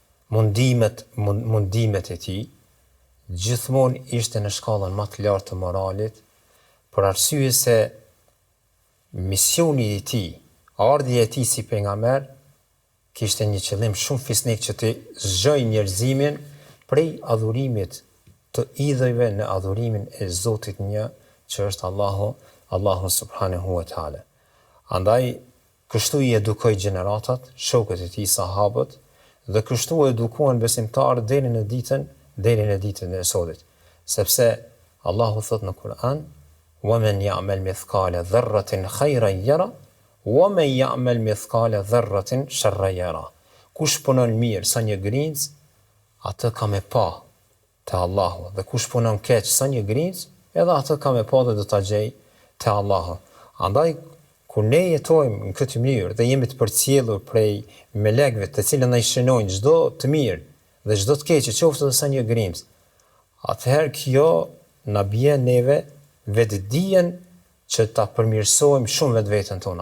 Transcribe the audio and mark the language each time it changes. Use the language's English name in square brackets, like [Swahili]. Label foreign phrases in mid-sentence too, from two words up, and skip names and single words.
[Albanian] mundimet e tij, gjithmonë ishte në shkallën më të lartë të moralit, për arsye se misioni i tij, ardhja e tij si pejgamber, kishte një qëllim shumë fisnik që të zgjojë njerëzimin prej adhurimit të idhujve në adhurimin e Zotit një, që është Allahu [Arabic] سبحانه وتعالى. [Albanian] Andaj kështu i edukoi gjeneratat, shokët e tij, sahabët, dhe kështu edukuan besimtarët deri në ditën e sodit. Sepse Allahu thot në Kur'an: [Arabic] "ومن يعمل مثقال ذرة خيرا يره ومن يعمل مثقال ذرة شرا يره." [Albanian] Kush punon mirë sa një grinc, atë ka me pa te Allahu, dhe kush punon keq sa një grinc, edhe atë ka me pa dhe do ta gjej te Allahu. Andaj kur ne jetojmë në këtë mënyrë dhe jemi të përcjellur prej melekëve të cilët na shënojnë çdo të mirë dhe çdo të keq, qoftë edhe sa një grimc, atëherë kjo na bën neve vetdijen që ta përmirësojmë shumë vetveten tonë.